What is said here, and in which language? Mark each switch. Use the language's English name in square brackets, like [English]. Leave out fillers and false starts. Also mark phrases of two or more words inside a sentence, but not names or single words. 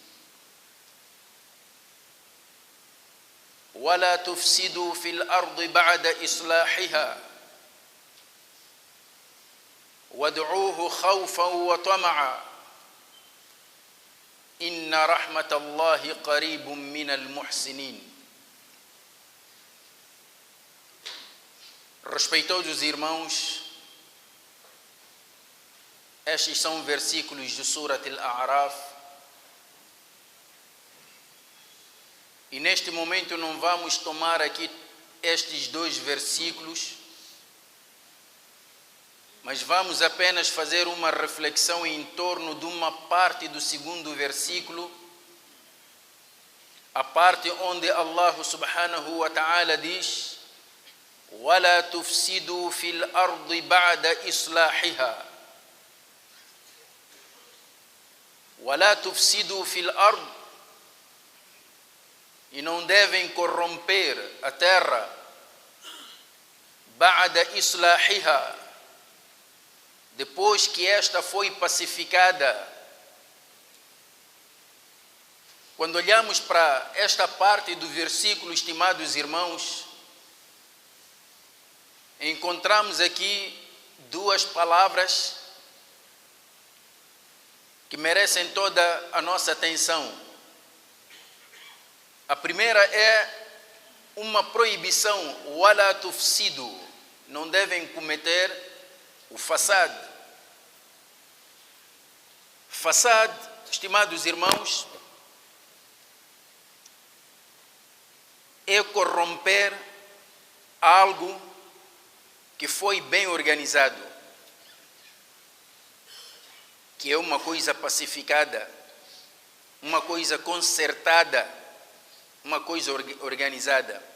[Arabic] ولا تفسدوا في الأرض بعد إصلاحها وادعوه خوفا وطمعا إن رحمة الله قريب من المحسنين. [Portuguese] Respeitosos irmãos, estes são versículos de Surat Al-A'raf, e neste momento não vamos tomar aqui estes dois versículos, mas vamos apenas fazer uma reflexão em torno de uma parte do segundo versículo, a parte onde Allah [Arabic] سبحانه وتعالى [Portuguese] diz: [Arabic] وَلَا تُفْسِدُوا فِي الْأَرْضِ بَعْدَ إِصْلَاحِهَا. وَلَا تُفْسِدُوا فِي الْأَرْضِ, [Portuguese] e não devem corromper a terra, [Arabic] بعد إصلاحها, [Portuguese] depois que esta foi pacificada. Quando olhamos para esta parte do versículo, estimados irmãos, encontramos aqui duas palavras que merecem toda a nossa atenção. A primeira é uma proibição: [Arabic] وَلَا تُفْسِدُوا, [Portuguese] não devem cometer o fasad. Fasad, estimados irmãos, é corromper algo que foi bem organizado, que é uma coisa pacificada, uma coisa consertada, uma coisa organizada.